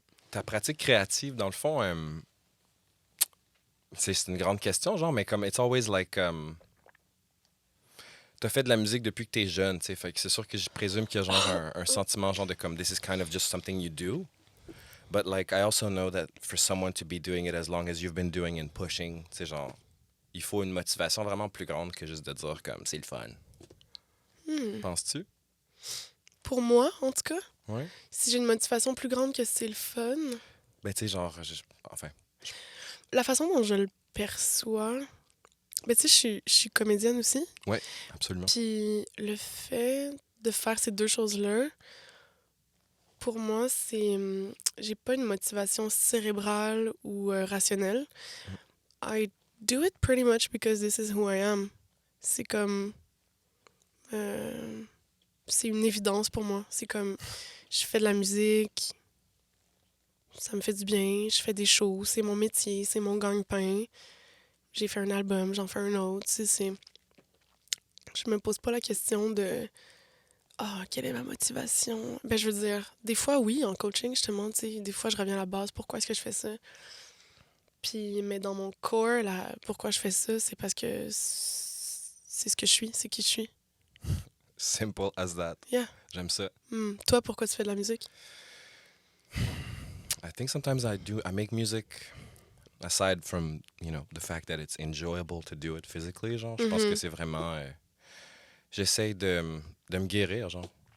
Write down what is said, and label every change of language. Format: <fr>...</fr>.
<fr>Ta pratique créative, dans le fond, c'est une grande question, genre, mais comme,</fr> <en>it's always like,</en> <fr>t'as fait de la musique depuis que t'es jeune, tu sais, fait que c'est sûr que je présume qu'il y a genre un sentiment, genre, de comme,</fr> <en>this is kind of just something you do. But, like, I also know that for someone to be doing it as long as you've been doing and pushing,</en> <fr>tu sais, genre, il faut une motivation vraiment plus grande que juste de dire, comme, c'est le fun. Penses-tu? Pour moi, en tout cas, Oui. si j'ai une motivation plus grande que c'est le fun, Ben, tu sais, genre, enfin, la façon dont je le perçois, ben tu sais, je suis comédienne aussi. absolument. Puis le fait de faire ces deux choses-là, pour moi, c'est... j'ai pas une motivation cérébrale ou rationnelle.</fr> <en>I do it pretty much because this is who I am.</en> <fr>C'est comme... c'est une évidence pour moi. C'est comme... Je fais de la musique, ça me fait du bien, je fais des shows, c'est mon métier, c'est mon gagne-pain. J'ai fait un album, j'en fais un autre. Tu sais, c'est... Je me pose pas la question de quelle est ma motivation? Ben, je veux dire, des fois, oui, en coaching, justement, tu sais, des fois, je reviens à la base, pourquoi est-ce que je fais ça? Puis, mais dans mon corps, là, pourquoi je fais ça, c'est parce que c'est ce que je suis, c'est qui je suis.</fr> <en>Simple as that. Yeah.</en> <fr>J'aime ça. Toi, pourquoi tu fais de la musique?</fr> <en>I think sometimes I make music aside from, the fact that it's enjoyable to do it physically, genre.</en> <fr>Je pense que c'est vraiment... j'essaie de me guérir, genre.</fr>